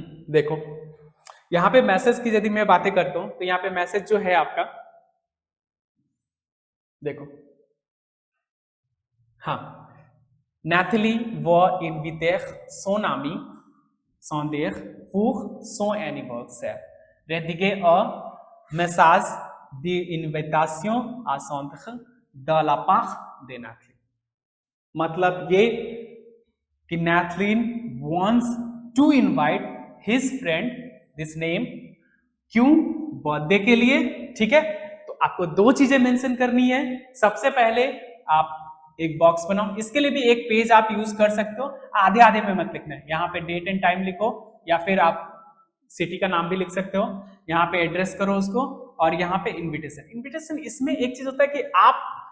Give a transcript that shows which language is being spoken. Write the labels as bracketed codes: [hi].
[hi] देखो यहाँ पे मैसेज की यदि मैं बातें करता हूं तो यहाँ पे मैसेज जो है आपका, देखो, हाँ, [fr] Nathalie war invitert son ami Sonder pour son anniversaire. Rédiger un message d'invitation à Sonder de la part de Nathalie. [hi] मतलब ये कि [en] Nathalie wants to invite his friend this name, [hi] क्यों? बर्थडे के लिए, ठीक है। तो आपको 2 चीजें मेंशन करनी है। सबसे पहले आप एक बॉक्स बनाओ, इसके लिए भी एक पेज आप यूज कर सकते हो, आधे आधे में मत लिखना है। यहाँ पे डेट एंड टाइम लिखो, या फिर आप सिटी का नाम भी लिख सकते हो, यहाँ पे एड्रेस करो उसको, और यहाँ पे इनविटेशन। इनविटेशन इसमें एक चीज होता है कि आप